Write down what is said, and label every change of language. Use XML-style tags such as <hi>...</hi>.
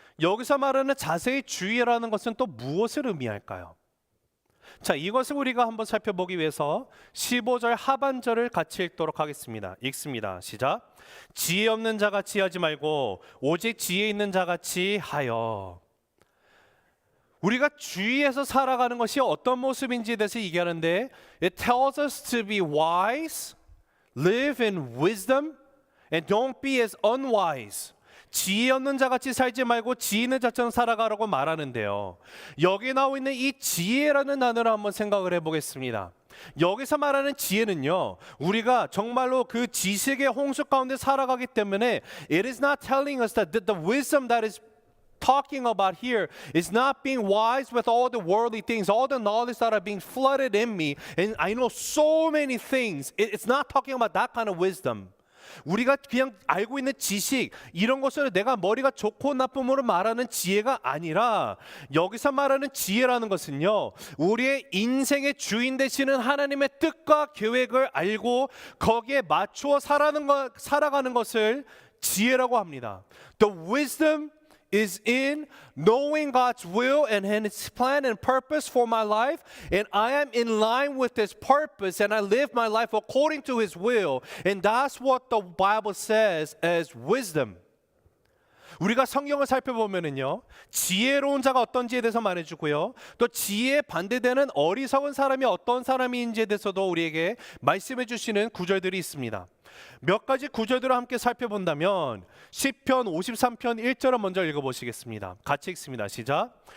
<ko>여기서 말하는 자세히 주의라는 것은 또 무엇을 의미할까요? 자, 이것을 우리가 한번 살펴보기 위해서 15절 하반절을 같이 읽도록 하겠습니다. 읽습니다. 시작. 지혜 없는 자같이 하지 말고 오직 지혜 있는 자같이 하여. 우리가 주의해서 살아가는 것이 어떤 모습인지에 대해서 얘기하는데,</ko> <en>It tells us to be wise, live in wisdom, and don't be as unwise.</en> <ko>지혜 없는 자같이 살지 말고 지혜 있는 자처럼 살아가라고 말하는데요, 여기 나와 있는 이 지혜라는 단어를 한번 생각을 해보겠습니다. 여기서 말하는 지혜는요, 우리가 정말로 그 지식의 홍수 가운데 살아가기 때문에</ko> <en>It is not telling us that the wisdom that is talking about here is not being wise with all the worldly things, all the knowledge that are being flooded in me, and I know so many things. It's not talking about that kind of wisdom.</en> <ko>우리가 그냥 알고 있는 지식, 이런 것을 내가 머리가 좋고 나쁨으로 말하는 지혜가 아니라, 여기서 말하는 지혜라는 것은요, 우리의 인생의 주인 되시는 하나님의 뜻과 계획을 알고 거기에 맞추어 살아가는 것을 지혜라고 합니다.</ko> <en>The wisdom is in knowing God's will and His plan and purpose for my life, and I am in line with His purpose, and I live my life according to His will, and that's what the Bible says as wisdom.</en> <ko>우리가 성경을 살펴보면은요, 지혜로운 자가 어떤지에 대해서 말해주고요, 또 지혜에 반대되는 어리석은 사람이 어떤 사람인지에 대해서도 우리에게 말씀해 주시는 구절들이 있습니다. 몇 가지 구절들을 함께 살펴본다면 시편 53편 1절을 먼저 읽어보시겠습니다. 같이 읽습니다. 시작.</ko>